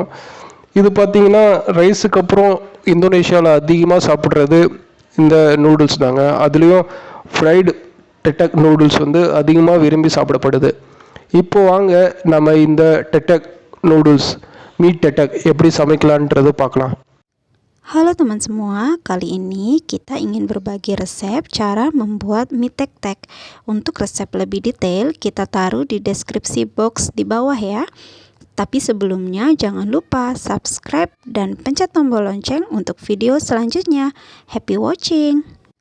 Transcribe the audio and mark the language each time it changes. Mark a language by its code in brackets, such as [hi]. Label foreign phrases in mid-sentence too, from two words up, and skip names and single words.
[ta] இது பார்த்தீங்கன்னா ரைஸுக்கு அப்புறம் இந்தோனேஷியாவில் அதிகமாக சாப்பிட்றது இந்த நூடுல்ஸ் தாங்க. அதுலேயும் [en] fried tedek noodles [ta] அதிகமாக விரும்பி சாப்பிடப்படுது. இப்போ வாங்க நம்ம இந்த டெடெக் நூடுல்ஸ் மீ டெடெக் எப்படி சமைக்கலான்றதை பார்க்கலாம். [id] Halo teman semua, kali ini kita ingin berbagi resep cara membuat mie tek tek. Untuk resep lebih detail kita taruh di deskripsi box di bawah ya. Tapi sebelumnya jangan lupa subscribe dan pencet tombol lonceng untuk video selanjutnya. [en] Happy watching!